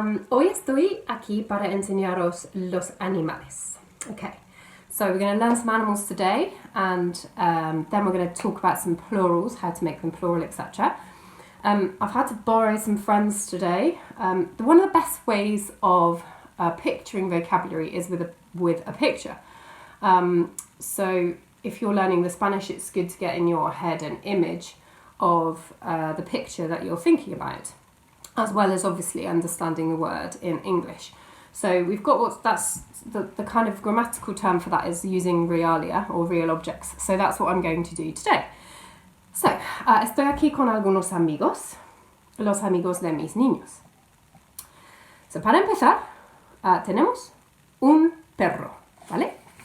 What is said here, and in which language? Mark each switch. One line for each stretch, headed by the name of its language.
Spanish: Hoy estoy aquí para enseñaros los animales.
English: Okay, so we're going to learn some animals today and then we're going to talk about some plurals, how to make them plural, etc. I've had to borrow some friends today. One of the best ways of picturing vocabulary is with a picture. So if you're learning the Spanish, it's good to get in your head an image of the picture that you're thinking about, as well as obviously understanding the word in English. So we've got that's the kind of grammatical term for that is using realia or real objects. So that's what I'm going to do today.
Spanish: So, estoy aquí con algunos amigos, los amigos de mis niños. So, para empezar, tenemos un perro, ¿vale?